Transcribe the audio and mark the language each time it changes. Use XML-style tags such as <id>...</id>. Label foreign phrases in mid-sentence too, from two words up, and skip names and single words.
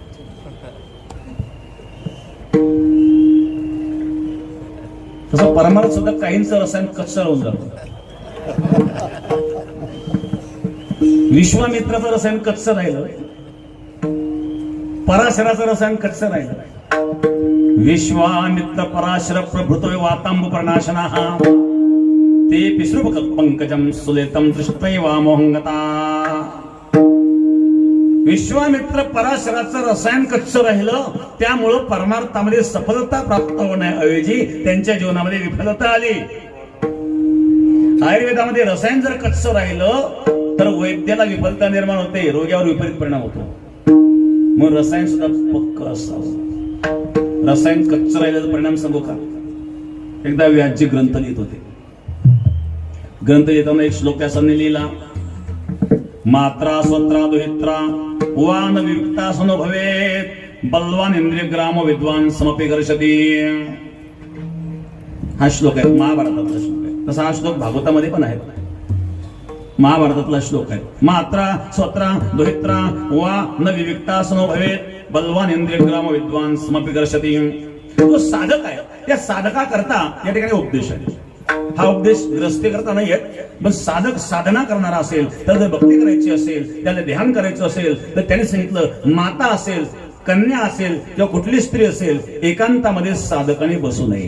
<mr>तसं परमार्थ सुद्धा काहींचं रसायन कच्च राहून जातं. विश्वामित्राचं रसायन कच्च राहिलं, पराशराचं रसायन कच्च राहिलं.</mr> <sa>विश्वामित्र पराशर प्रभृतो वातांब प्रणाशना ते पिसृप पंकजम सुलेतम दृष्टैवा मोहंगता.</sa> <mr>विश्वामित्र पराशराचं रसायन कच्च राहिलं, त्यामुळं परमार्थामध्ये सफलता प्राप्त होण्याऐवजी त्यांच्या जीवनामध्ये विफलता आली. आयुर्वेदामध्ये रसायन जर कच्च राहिलं तर वैद्याला विफलता निर्माण होते, रोग्यावर विपरीत परिणाम होतो. मग रसायन सुद्धा पक्क असावं. रसायन कच्च राहिल्याचा परिणाम सांगू का? एकदा व्यासजी ग्रंथ लिहित होते. ग्रंथ लिहिताना एक श्लोक त्याने लिहिला,</mr> <sa>मात्रा स्वत्रा दुहित्रा वान विविक्ता सनो भवेत बलवान इंद्रिय ग्राम विद्वान समपे कर्षती.</sa> <mr>हा श्लोक आहे, महाभारतातला श्लोक आहे. तसा हा श्लोक भागवतामध्ये पण आहे, महाभारतातला श्लोक आहे.</mr> <sa>मात्रा स्वत्रा दुहित्रा वा न विविक्ता सनो भवेत बलवान इंद्रिय ग्राम विद्वान समपे कर्षती.</sa> <mr>तो साधक आहे, त्या साधका करता या ठिकाणी उपदेश आहे. हा उपदेश ग्रस्ती करता नाहीये, पण साधक साधना करणारा असेल, त्याला जर भक्ती करायची असेल, त्याला ध्यान करायचं असेल तर त्याने सांगितलं, माता असेल, कन्या असेल किंवा कुठली स्त्री असेल, एकांतामध्ये साधकाने बसू नये.</mr>